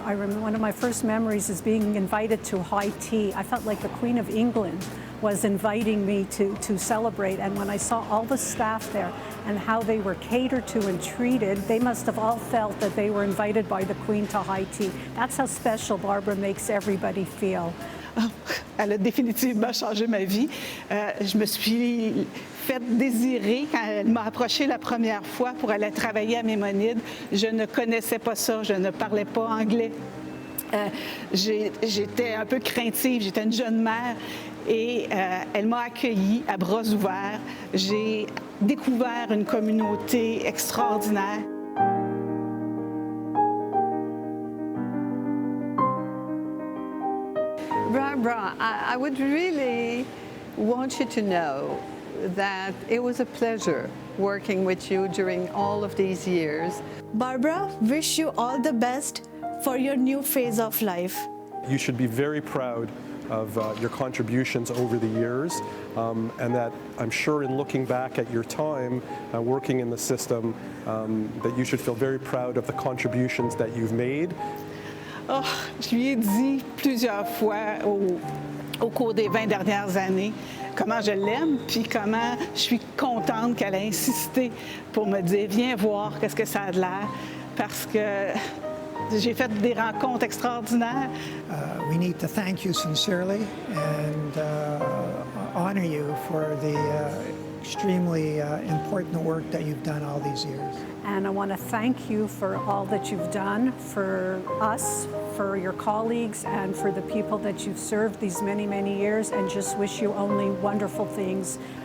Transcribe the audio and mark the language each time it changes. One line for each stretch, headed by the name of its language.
English: I remember one of my first memories is being invited to high tea. I felt like the Queen of England was inviting me to celebrate, and when I saw all the staff there and how they were catered to and treated, they must have all felt that they were invited by the Queen to high tea. That's how special Barbara makes everybody feel.
French: Elle a définitivement changé ma vie. Je me suis fait désirer quand elle m'a approché la première fois pour aller travailler à Maimonides. Je ne connaissais pas ça, je ne parlais pas anglais. J'étais un peu craintive, j'étais une jeune mère et elle m'a accueillie à bras ouverts. J'ai découvert une communauté extraordinaire.
English: Barbara, I would really want you to know that it was a pleasure working with you during all of these years. Barbara, wish you all the best for your new phase of life. You should be very proud of your contributions over the years, and that I'm sure in looking back at your time working in the system, that you should feel very proud of the contributions that you've made.
French: Oh, je lui ai dit plusieurs fois au cours des 20 dernières années comment je l'aime, puis comment je suis contente qu'elle ait insisté pour me dire « Viens voir qu'est-ce que ça a de l'air », parce que j'ai fait des rencontres extraordinaires.
English: We need to thank you sincerely and honor you for the extremely important work that you've done all these years. And I want to thank you for all that you've done for us, for your colleagues, and for the people that you've served these many, many years, and just wish you only wonderful things.